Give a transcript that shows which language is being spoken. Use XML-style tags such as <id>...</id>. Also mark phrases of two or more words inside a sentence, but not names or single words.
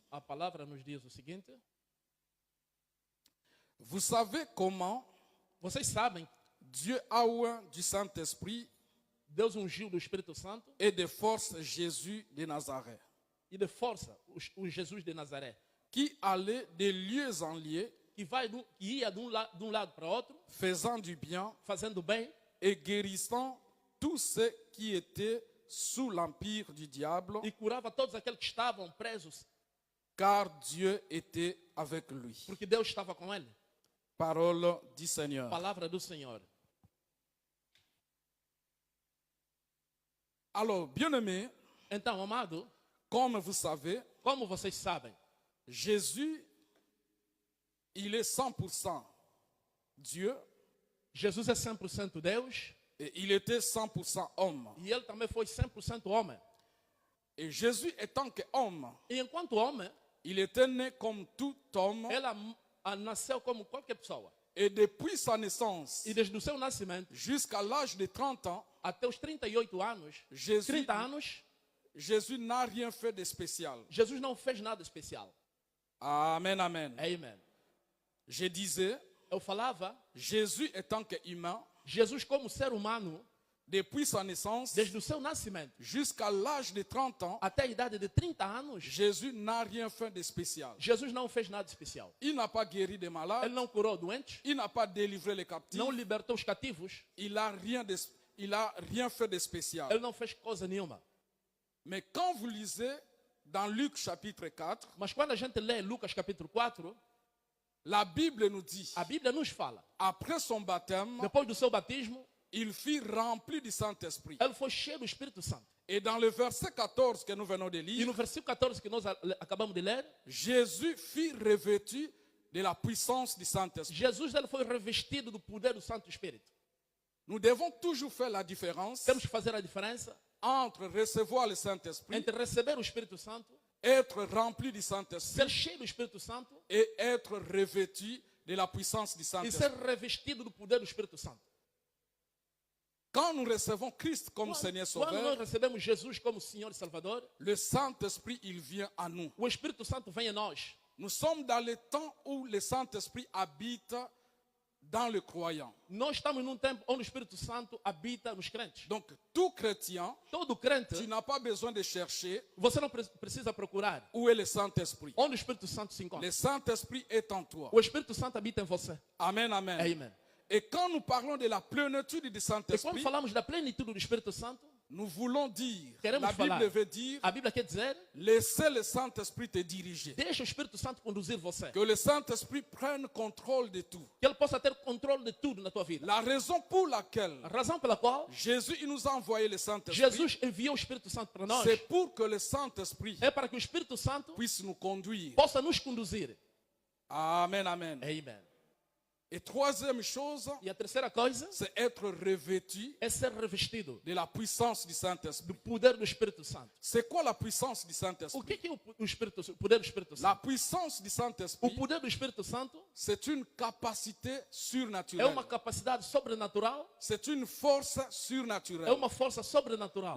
<pt>A palavra nos diz o seguinte:</pt> <fr>Vous savez comment</fr> <pt>vocês sabem,</pt> <fr>Dieu a oint du Saint-Esprit</fr> <pt>Deus ungiu do Espírito Santo</pt> <fr>et de force Jésus de Nazareth,</fr> <pt>e de força o Jesus de Nazaré,</pt> <fr>qui allait de lieu en lieu,</fr> <pt>que ia de um lado para outro,</pt> <fr>faisant du bien</fr> <pt>fazendo bem</pt> <fr>et guérissant tous ceux qui étaient sous l'empire du diable,</fr> <pt>e curava todos aqueles que estavam presos,</pt> <fr>car Dieu était avec lui.</fr> <pt>porque Deus estava com ele.</pt> <fr>Parole du Seigneur.</fr> <pt>Palavra do Senhor.</pt> <fr>Alors, bien-aimés,</fr> <pt>Então, amado,</pt> <fr>comme vous savez,</fr> <pt>como vocês sabem,</pt> <fr>Jésus, il est 100% Dieu</fr> <pt>Jesus é 100% Deus</pt> <fr>et il était 100% homme.</fr> <pt>e ele também foi 100% homem.</pt> <fr>Et Jésus, étant qu'homme,</fr> <pt>E enquanto homem,</pt> <fr>il était né comme tout homme</fr> <pt>ela nasceu como qualquer pessoa.</pt> <fr>et depuis sa naissance</fr> <pt>E desde o seu nascimento</pt> <fr>jusqu'à l'âge de 30 ans,</fr> <pt>até os 38 anos,</pt> <fr>Jésus,</fr> <pt>30 anos,</pt> <fr>Jésus n'a rien fait de spécial.</fr> <pt>Jesus não fez nada especial.</pt> <fr>Amen, amen.</fr> <pt>Amen.</pt> <fr>Je disais,</fr> <pt>Eu falava,</pt> <fr>Jésus étant qu'humain,</fr> <pt>Jesus como ser humano,</pt> <fr>depuis sa naissance</fr> <pt>desde o seu nascimento</pt> <fr>jusqu'à l'âge de 30 ans,</fr> <pt>até a idade de 30 anos,</pt> <fr>Jésus n'a rien fait de spécial.</fr> <pt>Jesus não fez nada especial.</pt> <fr>Il n'a pas guéri des malades,</fr> <pt>Ele não curou doentes,</pt> <fr>il n'a pas délivré les captifs,</fr> <pt>não libertou os cativos,</pt> <fr>il a rien fait de spécial.</fr> <pt>ele não fez coisa nenhuma.</pt> <fr>Mais quand vous lisez dans Luc chapitre 4,</fr> <pt>Mas quando a gente lê Lucas capítulo 4,</pt> <fr>la Bible nous dit,</fr> <pt>a Bíblia nos fala,</pt> <fr>après son baptême,</fr> <pt>depois do seu batismo,</pt> <fr>il fut rempli du Saint-Esprit.</fr> <pt>ele foi cheio do Espírito Santo.</pt> <fr>Et dans le verset 14 que nous venons de</fr> <pt>E</pt> <fr>lire,</fr> <pt>no versículo 14 que nós acabamos de ler,</pt> <fr>Jésus fut revêtu de la puissance du Saint-Esprit.</fr> <pt>Jesus ele foi revestido do poder do Santo Espírito.</pt> <fr>Nous devons toujours faire la différence</fr> <pt>Temos que fazer a diferença</pt> <fr>entre recevoir le Saint-Esprit,</fr> <pt>entre receber o Espírito Santo,</pt> <fr>être rempli du Saint-Esprit</fr> <pt>ser cheio do Espírito Santo</pt> <fr>et être revêtu de la puissance du</fr> <pt>e ser</pt> <fr>Saint-Esprit.</fr> <pt>revestido do poder do Espírito Santo.</pt> <fr>Quand nous recevons Christ comme Seigneur</fr> <pt>Quando nós</pt> <fr>Sauveur,</fr> <pt>recebemos Jesus como Senhor e Salvador,</pt> <fr>le Saint-Esprit, il vient à nous.</fr> <pt>o Espírito Santo vem a nós.</pt> <fr>Nous sommes dans le temps où le Saint-Esprit habite dans le croyant.</fr> <pt>Nós estamos num tempo onde o Espírito Santo habita nos crentes.</pt> <fr>Donc, tout chrétien,</fr> <pt>Todo crente,</pt> <fr>tu n'as pas besoin de chercher</fr> <pt>você não precisa procurar</pt> <fr>où est le Saint-Esprit.</fr> <pt>onde o Espírito Santo se encontra.</pt> <fr>Le Saint-Esprit est en toi.</fr> <pt>O Espírito Santo habita em você.</pt> <fr>Amen, amen.</fr> <pt>Amen.</pt> <fr>Et quand nous parlons de la plénitude du</fr> <pt>E quando</pt> <fr>Saint-Esprit,</fr> <pt>falamos da plenitude do Espírito Santo,</pt> <fr>nous voulons dire,</fr> <pt>queremos</pt> <fr>la</fr> <pt>falar.</pt> <fr>Bible veut dire,</fr> <pt>A Bíblia quer dizer,</pt> <fr>laissez le Saint-Esprit te diriger.</fr> <pt>deixa o Espírito Santo conduzir você.</pt> <fr>Que le Saint-Esprit prenne contrôle de tout.</fr> <pt>Que ele possa ter controle de tudo na tua vida.</pt> <fr>La raison pour laquelle</fr> <pt>A razão pela qual</pt> <fr>Jésus il nous a envoyé le Saint-Esprit,</fr> <pt>Jesus enviou o Espírito Santo para nós</pt> <fr>c'est pour que le Saint-Esprit</fr> <pt>é para que o Espírito Santo</pt> <fr>puisse nous conduire.</fr> <pt>possa nos conduzir.</pt> <fr>Amen, amen.</fr> <pt>Amen.</pt> <fr>Et troisième chose,</fr> <pt>E a terceira coisa</pt> <fr>c'est être revêtu</fr> <pt>é ser revestido</pt> <fr>de la puissance du</fr> <pt>do</pt> <fr>Saint-Esprit.</fr> <pt>poder do Espírito Santo.</pt> <fr>C'est quoi la puissance du</fr> <pt>O</pt> <fr>Saint-Esprit?</fr> <pt>que é o poder do Espírito</pt> <fr>La</fr> <pt>Santo?</pt> <fr>puissance du</fr> <pt>O</pt> <fr>Saint-Esprit,</fr> <pt>poder do Espírito Santo</pt> <fr>c'est une capacité</fr> <pt>é</pt> <fr>surnaturelle.</fr> <pt>uma capacidade sobrenatural,</pt> <fr>C'est une force</fr> <pt>é</pt> <fr>surnaturelle.</fr> <pt>uma força sobrenatural.</pt>